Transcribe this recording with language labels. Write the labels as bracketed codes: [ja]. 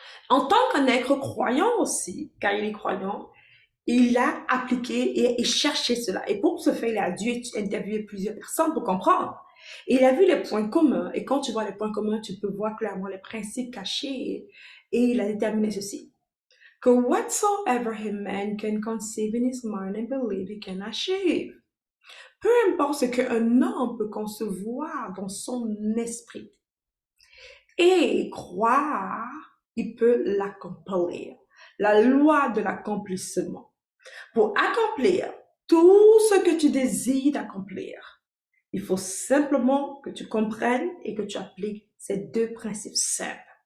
[fr] En tant qu'un être croyant aussi, car il est croyant, il a appliqué et cherché cela. Et pour ce faire, il a dû interviewer plusieurs personnes pour comprendre. Et il a vu les points communs. Et quand tu vois les points communs, tu peux voir clairement les principes cachés. Et il a déterminé ceci. Que [en] whatsoever a man can conceive in his mind and believe he can achieve. [fr] Peu importe ce qu'un homme peut concevoir dans son esprit et croire, il peut l'accomplir. La loi de l'accomplissement. Pour accomplir tout ce que tu désires d'accomplir, il faut simplement que tu comprennes et que tu appliques ces deux principes simples.